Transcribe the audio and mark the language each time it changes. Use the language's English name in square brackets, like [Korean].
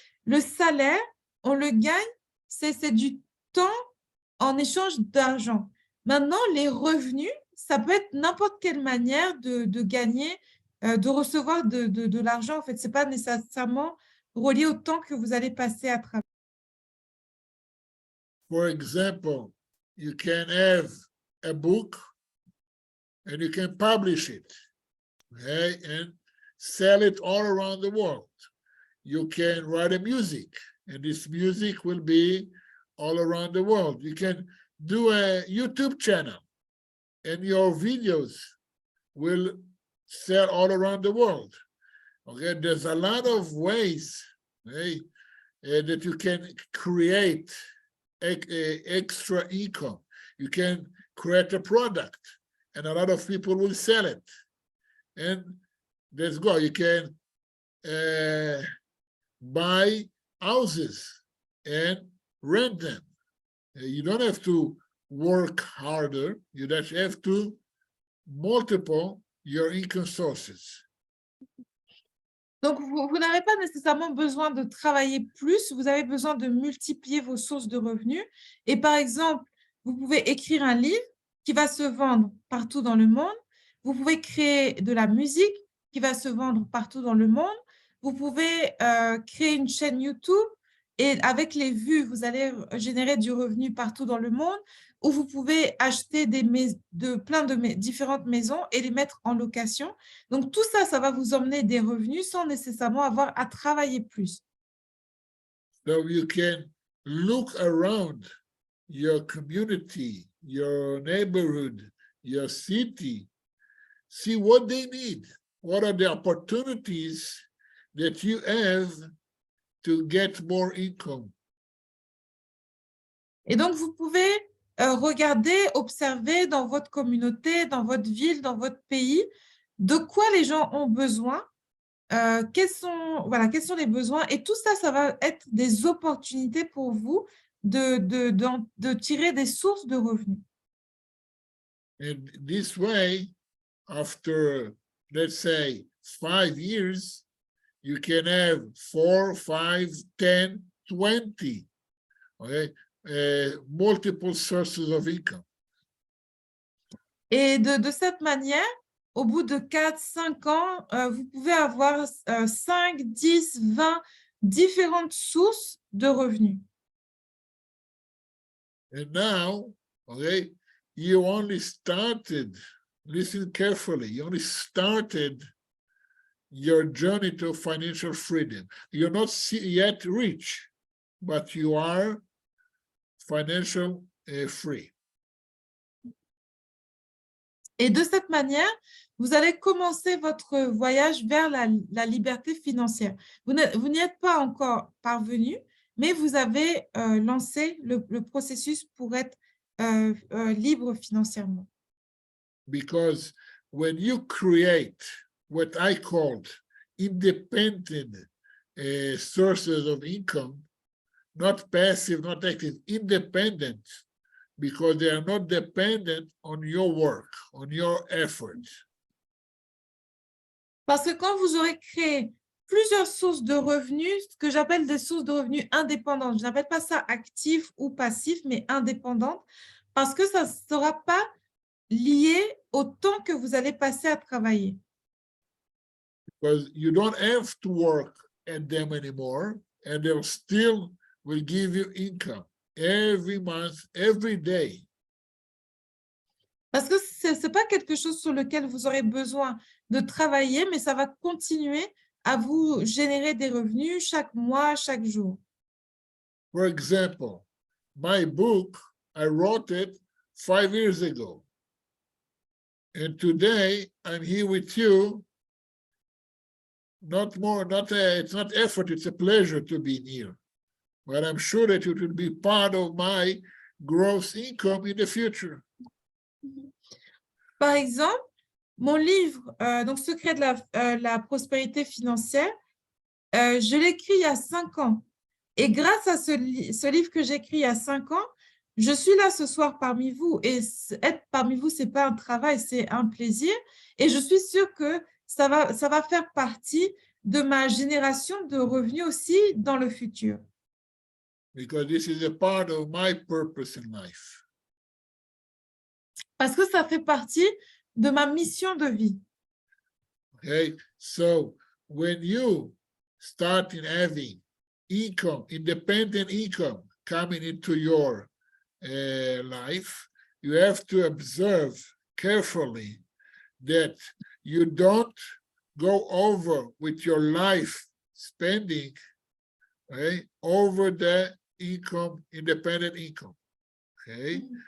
[French] Le salaire, on le gagne, c'est du temps en échange d'argent. Maintenant, les revenus, ça peut être n'importe quelle manière de gagner, de recevoir de l'argent. En fait, ce n'est pas nécessairement relié au temps que vous allez passer à travailler. [English] For example, you can have a book and you can publish it, okay, and sell it all around the world. You can write a music, and this music will be all around the world. You can do a YouTube channel, and your videos will sell all around the world. Okay, there's a lot of ways, okay, that you can create extra income. You can create a product and a lot of people will sell it. And let's go. You can buy houses and rent them. You don't have to work harder. You just have to multiple your income sources. [French] Donc, vous n'avez pas nécessairement besoin de travailler plus, vous avez besoin de multiplier vos sources de revenus. Et par exemple, vous pouvez écrire un livre qui va se vendre partout dans le monde. Vous pouvez créer de la musique qui va se vendre partout dans le monde. Vous pouvez créer une chaîne YouTube et avec les vues, vous allez générer du revenu partout dans le monde. Ou vous pouvez acheter plein de différentes maisons et les mettre en location. Donc, tout ça, ça va vous emmener des revenus sans nécessairement avoir à travailler plus. [English] So you can look around your community, your neighborhood, your city, see what they need. What are the opportunities that you have to get more income? [French] Et donc, vous pouvez regarder, observer dans votre communauté, dans votre ville, dans votre pays, de quoi les gens ont besoin, quels sont les besoins. Et tout ça, ça va être des opportunités pour vous de tirer des sources de revenus. [English] And this way, after, let's say, 5 years, you can have 4, 5, 10, 20, okay? Multiple sources of income. [French] Et de cette manière, au bout de 4, 5 ans, vous pouvez avoir 5, 10, 20 différentes sources de revenus. [English] And now, okay, you only started, listen carefully, you only started your journey to financial freedom. You're not yet rich, but you are financial free. [French] Et de cette manière, vous allez commencer votre voyage vers la liberté financière. Vous n'y êtes pas encore parvenu, mais vous avez lancé le processus pour être libre financièrement. [English] Because when you create what I called independent sources of income, not passive, not active, independent, because they are not dependent on your work, on your effort. [French] Parce que quand vous aurez créé plusieurs sources de revenus, ce que j'appelle des sources de revenus indépendantes, je n'appelle pas ça actif ou passif, mais indépendantes, parce que ça ne sera pas lié au temps que vous allez passer à travailler. [English] Because you don't have to work at them anymore, and they'll still will give you income every month, every day. [French] Parce que ce n'est pas quelque chose sur lequel vous aurez besoin de travailler, mais ça va continuer à vous générer des revenus chaque mois, chaque jour. [English] For example, my book, I wrote it 5 years ago. And today I'm here with you. It's not effort, it's a pleasure to be here. But I'm sure that it will be part of my gross income in the future. [French] Par exemple, mon livre, donc Secret de la prospérité financière, je l'ai écrit il y a 5 ans. Et grâce à ce livre que j'ai écrit il y a 5 ans, je suis là ce soir parmi vous. Et être parmi vous, ce n'est pas un travail, c'est un plaisir. Et je suis sûre que ça va faire partie de ma génération de revenus aussi dans le futur. [English] Because this is a part of my purpose in life. [French] Parce que ça fait partie de ma mission de vie. [English] Okay, so when you start having income, independent income coming into your life, you have to observe carefully that you don't go over with your life spending, okay, over the income, independent income, okay?